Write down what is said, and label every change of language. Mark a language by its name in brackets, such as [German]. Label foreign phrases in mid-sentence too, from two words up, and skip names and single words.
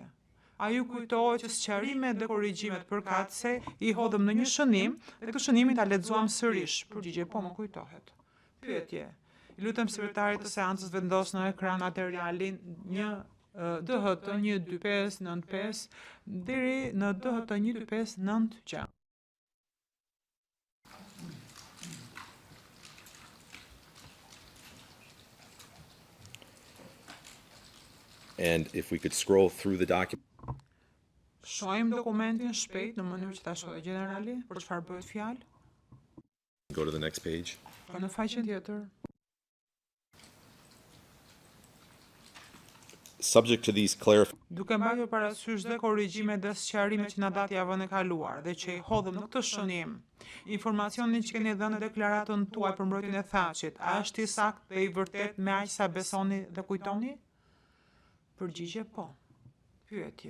[Albanian] A ju kujtohet që sqarimet dhe korrigjimet përkatëse i hodhëm në një shënim dhe këtë shënimin ta lexuam sërish? Përgjigje po, më kujtohet. Pyetje. I lutem sekretarit të seancës vendos në ekran materialin DHT 12595 deri në DHT 12596. [English] And if we could scroll through the document. [Albanian] Shohim dokumentin shpejt në mënyrë që ta shohë generali për çfarë bëhet fjalë. [English] Go to the next page. [Albanian] Po në faqen tjetër. [English] Subject to these [Albanian] Duke mbajtur parasysh dhe korrigjimet dhe sqarimet që na dat javën e kaluar dhe që i hodhëm në këtë shënim, informacionin që keni dhënë në deklaratën tuaj për mbrojtjen e Thaçit, a është i saktë dhe i vërtet me aq sa besoni dhe kujtoni? Përgjigje po. Pyetje.